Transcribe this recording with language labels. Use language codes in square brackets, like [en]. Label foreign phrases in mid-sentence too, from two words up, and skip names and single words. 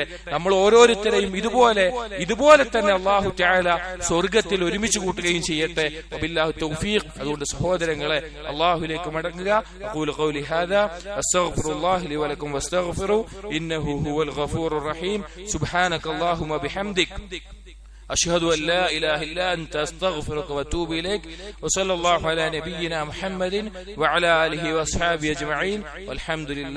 [ml] നമ്മൾ ഓരോരുത്തരെയും ഇതുപോലെ തന്നെ [ar] الله تعالى [ml] സ്വർഗത്തിൽ ഒരുമിച്ച് കൂട്ടുകയും ചെയ്യട്ടെ. [ar] وبالله التوفيق. [ml] അതുകൊണ്ട് സഹോദരങ്ങളെ, അള്ളാഹുലേക്ക് മടങ്ങുക. [ar] أقول قولي هذا أستغفر الله لي ولكم واستغفروه إنه هو الغفور الرحيم. سبحانك اللهم وبحمدك أشهد أن لا إله إلا أنت أستغفرك وأتوب إليك. وصلى الله على نبينا محمد وعلى آله وأصحابه أجمعين والحمد لله.